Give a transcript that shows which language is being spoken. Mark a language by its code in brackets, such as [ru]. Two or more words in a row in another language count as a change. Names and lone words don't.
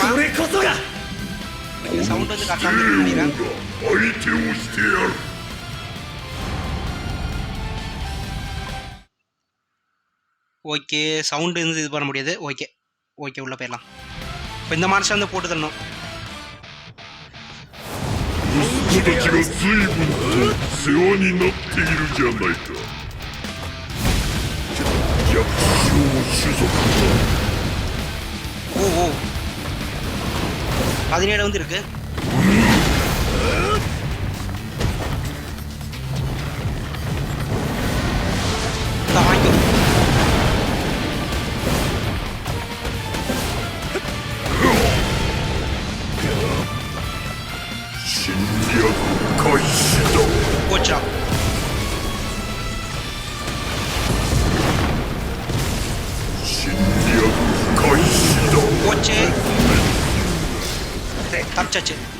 [ta] சவுண்ட் வந்து கரெக்டாக வந்து பண்ணிடுறேன். ஓகே, சவுண்டு வந்து இது பண்ண முடியாது. ஓகே, ஓகே உள்ளே போயிடலாம். இப்போ இந்த மான்ஸ்டர் வந்து போட்டு தரணும். [ja] 息子たちが随分と世話になっているじゃないか。逆襲種族だ。 [ta] ஓ 17 வந்து இருக்கு. வாங்கிக்கோ. போச்சா போச்சு தப்பிச்சாச்சு.